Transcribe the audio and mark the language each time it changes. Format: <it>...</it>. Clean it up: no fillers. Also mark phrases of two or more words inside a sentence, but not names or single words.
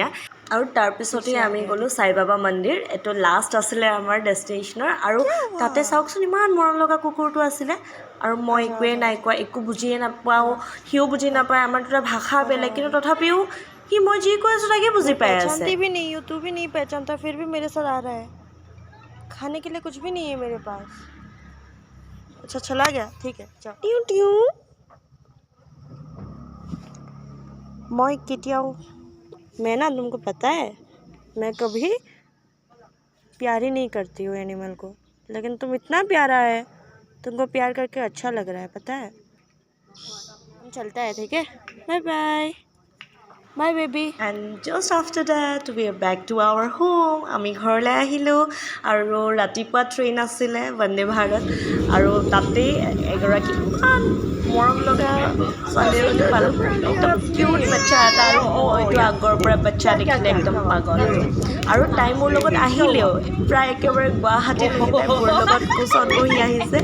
<as>আৰু তাৰপিছতে আমি গ'লোঁ সাই বাবা মন্দিৰ। এইটো লাষ্ট আছিলে আমাৰ ডেষ্টিনেশ্যনৰ। আৰু তাতে চাওকচোন ইমান মৰম লগা কুকুৰটো আছিলে। আৰু মই একোৱে নাই কোৱা, একো বুজিয়ে নাপাওঁ, সিও বুজি নাপায়। আমাৰ দুটা ভাষা বেলেগ, কিন্তু তথাপিও সি মই যি কৈ আছোঁ তাকে বুজি পাই আছে।</as> <hi>पहचानती भी नहीं हूँ, तू भी नहीं पहचानता, फिर भी मेरे साथ आ रहा है। खाने के लिए कुछ भी नहीं है मेरे पास। अच्छा चला गया, ठीक है चल। ट्यू ट्यू मैं केटियाओ, मैं ना तुमको पता है मैं कभी प्यार ही नहीं करती हूँ एनिमल को, लेकिन तुम इतना प्यारा है, तुमको प्यार करके अच्छा लग रहा है, पता है। हम चलता है, ठीक है,</hi> <en>bye bye bye baby. And just after that we are back to our home.</en> <as>আমি ঘৰলৈ আহিলোঁ আৰু ৰাতিপুৱা ট্ৰেইন আছিলে বন্দে ভাৰত। আৰু তাতেই এগৰাকী ইমান মৰম লগা ছোৱালী এজনী পালোঁ, একদম কিউট বাচ্চা এটা। আৰু মইতো আগৰ পৰা বাচ্চা দেখিলে একদম পাগল। আৰু তাই মোৰ লগত আহিলেও প্ৰায় একেবাৰে গুৱাহাটীলৈকে তাই মোৰ লগত কোচত বহি আহিছে।</as>